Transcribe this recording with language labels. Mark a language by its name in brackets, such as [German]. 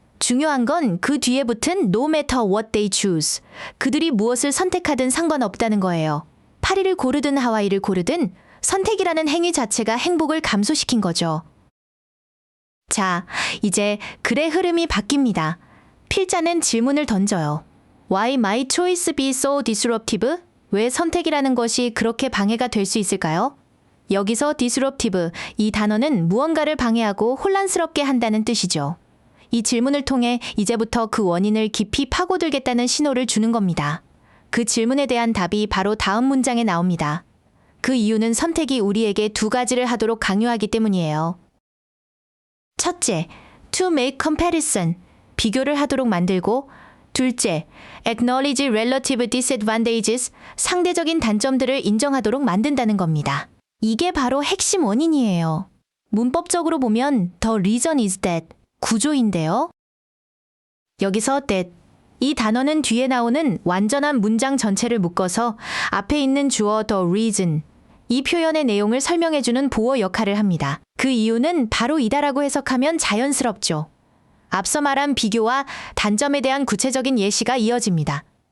[Korean] 중요한 건 그 뒤에 붙은 [English] no matter what they choose, [Korean] 그들이 무엇을 선택하든 상관없다는 거예요. 파리를 고르든 하와이를 고르든 선택이라는 행위 자체가 행복을 감소시킨 거죠. 자, 이제 글의 흐름이 바뀝니다. 필자는 질문을 던져요. [English] Why my choice be so disruptive? [Korean] 왜 선택이라는 것이 그렇게 방해가 될 수 있을까요? 여기서 disruptive, 이 단어는 무언가를 방해하고 혼란스럽게 한다는 뜻이죠. 이 질문을 통해 이제부터 그 원인을 깊이 파고들겠다는 신호를 주는 겁니다. 그 질문에 대한 답이 바로 다음 문장에 나옵니다. 그 이유는 선택이 우리에게 두 가지를 하도록 강요하기 때문이에요. 첫째, [English] to make comparison, [Korean] 비교를 하도록 만들고, 둘째, [English] acknowledge relative disadvantages, [Korean] 상대적인 단점들을 인정하도록 만든다는 겁니다. 이게 바로 핵심 원인이에요. 문법적으로 보면 [English] the reason is that, [Korean] 구조인데요. 여기서 that, 이 단어는 뒤에 나오는 완전한 문장 전체를 묶어서 앞에 있는 주어 the reason, 이 표현의 내용을 설명해주는 보어 역할을 합니다. 그 이유는 바로 이다라고 해석하면 자연스럽죠. 앞서 말한 비교와 단점에 대한 구체적인 예시가 이어집니다.